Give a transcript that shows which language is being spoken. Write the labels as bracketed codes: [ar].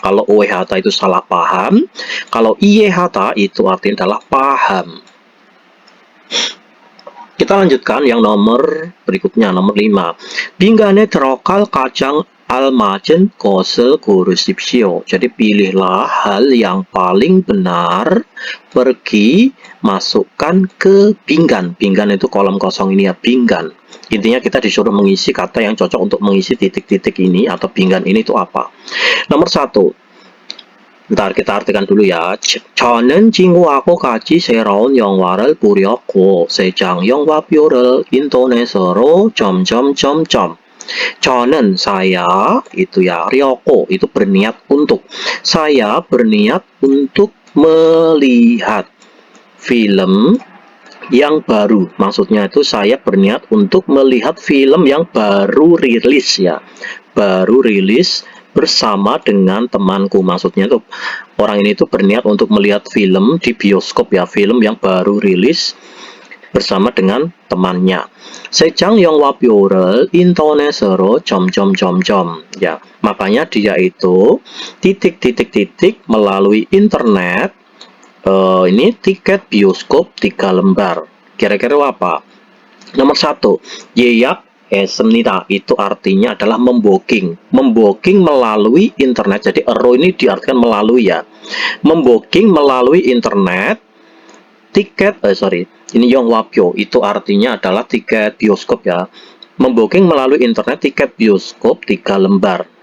[id] Kalau oehata itu salah paham, kalau iehata itu artinya adalah paham. Kita lanjutkan yang nomor berikutnya, nomor 5. [ko] 빙간에 들어갈 가장 almajen 것을 고르십시오. [id] Jadi pilihlah hal yang paling benar, pergi masukkan ke pinggan. Pinggan itu kolom kosong ini ya, pinggan. Intinya kita disuruh mengisi kata yang cocok untuk mengisi titik-titik ini atau pinggan ini itu apa. Nomor 1. Bentar, kita artikan dulu ya. [ko] 저는 친구하고 같이 새로운 영화를 보려고 세 장 영화표를 인터넷으로 점점점점. [id] 저는 saya itu ya, ryoko itu berniat untuk. Saya berniat untuk melihat film yang baru. Maksudnya itu saya berniat untuk melihat film yang baru rilis ya. Baru rilis bersama dengan temanku. Maksudnya itu orang ini tuh berniat untuk melihat film di bioskop ya, film yang baru rilis bersama dengan temannya. [ko] 세장 영화표를 인터넷으로 점점점점. [id] Ya, makanya dia itu titik-titik-titik melalui internet. Ini tiket bioskop 3 lembar. Kira-kira apa? Nomor 1, [ko] 예약 했습니다. [id] Itu artinya adalah membooking. Membooking melalui internet. Jadi ero ini diartikan melalui ya. Membooking melalui internet tiket ini 영화표 itu artinya adalah tiket bioskop ya. Membooking melalui internet tiket bioskop 3 lembar.